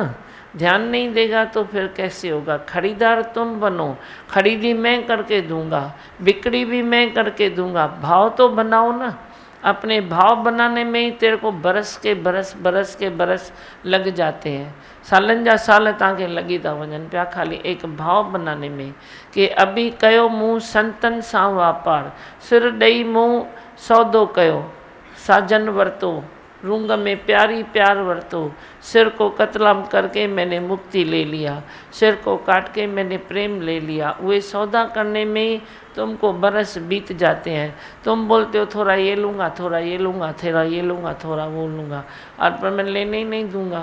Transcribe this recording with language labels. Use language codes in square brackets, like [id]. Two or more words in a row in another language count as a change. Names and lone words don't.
[hi] ध्यान नहीं देगा तो फिर कैसे होगा। खरीदार तुम बनो, खरीदी मैं करके दूंगा, बिक्री भी मैं करके दूंगा। भाव तो बनाओ ना। अपने भाव बनाने में ही तेरे को बरस के बरस लग जाते हैं। [sd] सालन जा साल तव्हांखे लॻी था वञनि पिया खाली [hi] एक भाव बनाने में, [sd] कि अभी कयो मूं संतन सां वापार, सिर ॾेई मूं सौदो कयो, साजन वरतो, रूंग में प्यारी प्यार वरतो। [hi] सिर को कतलाम करके मैंने मुक्ति ले लिया, सिर को काट के मैंने प्रेम ले लिया। वे सौदा करने में तुमको बरस बीत जाते हैं। तुम बोलते हो थोड़ा ये लूँगा, थोड़ा ये लूँगा, थोड़ा ये लूँगा, थोड़ा वो लूँगा, और पर मैं लेने ही नहीं दूँगा।